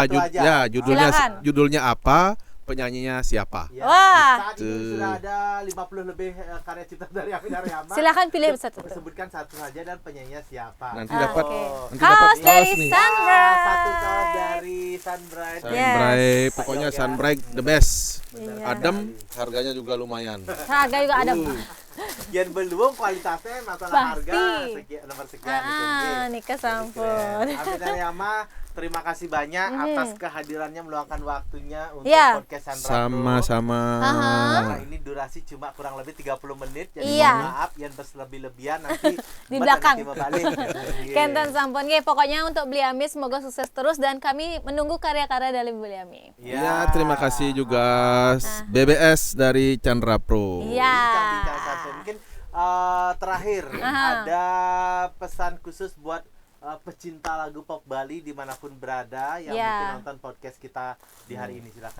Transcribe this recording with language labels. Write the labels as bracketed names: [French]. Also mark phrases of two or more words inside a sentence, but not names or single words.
[Indonesian] Judulnya apa, penyanyinya siapa? Ya, saat ini sudah ada 50 lebih karya cipta dari Amin Naryama. Silakan pilih satu. Sebutkan satu saja dan penyanyinya siapa. Nanti dapat kaos dari Sunbright. Satu kaos dari Sunbright. Sunbright, pokoknya Sunbright [English] the best. [Indonesian] Adem, harganya juga lumayan. Harga juga adem. Yang belum kualitasnya masalah harga nomor sekian [Balinese] nikah sampun. [Indonesian] Amin Naryama terima kasih banyak atas kehadirannya meluangkan waktunya untuk Iya. podcast Chandra Pro. Sama-sama. Karena ini durasi cuma kurang lebih 30 menit, jadi Iya. mohon maaf yang berlebih-lebihan nanti Di belakang. nanti balik. [Balinese] Kenten sampun ge, [Indonesian] pokoknya untuk Beliami semoga sukses terus dan kami menunggu karya-karya dari Beliami. Ya, terima kasih juga BBS dari Chandra Pro. Iya. Bincang-bincang santai. Mungkin terakhir ada pesan khusus buat pecinta lagu pop Bali dimanapun berada yang mungkin nonton podcast kita di hari ini, silakan.